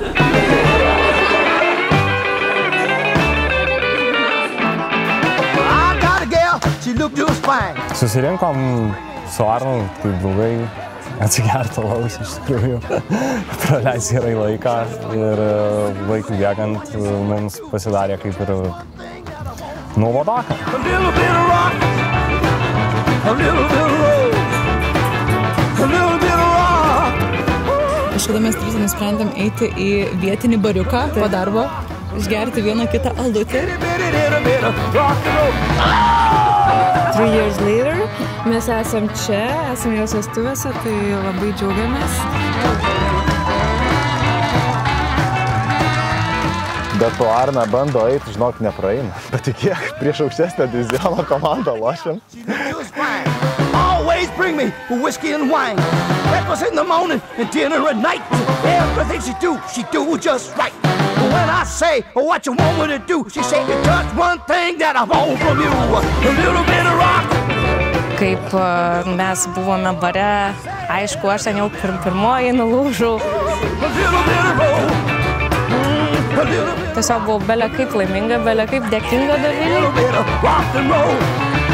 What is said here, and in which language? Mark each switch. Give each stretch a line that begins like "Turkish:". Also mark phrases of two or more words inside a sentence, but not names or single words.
Lithuanian: Susirinkom su Arnu, kaip draugai, atsigerti alaus iš tikrųjų, praleisti gerai laiką ir laikui bėgant mums pasidarė kaip ir nuobodaka. Kažkada mes tris nusprendėm eiti į vietinį bariuką po darbo, išgerti vieną kitą aldutį.
English: 3 years later,
Lithuanian: mes esam čia, esam jos vestuvėse, tai labai džiaugiamės. Bet to Arna bando eiti, žinok, nepraeina. Patikėk, prieš aukštesnę diviziono komandą lošiam.
English: Always bring me whiskey and wine. Breakfast in the morning and dinner at night. Everything she do just right. When I say what you want me to do, she say just one thing that I want from you. A little bit of rock.
Lithuanian: Kaip mes buvome bare, aišku, aš ten jau pirmoji nulūžau. Tiesiog buvau bele kaip laiminga, bele kaip dėkinga Dovilei.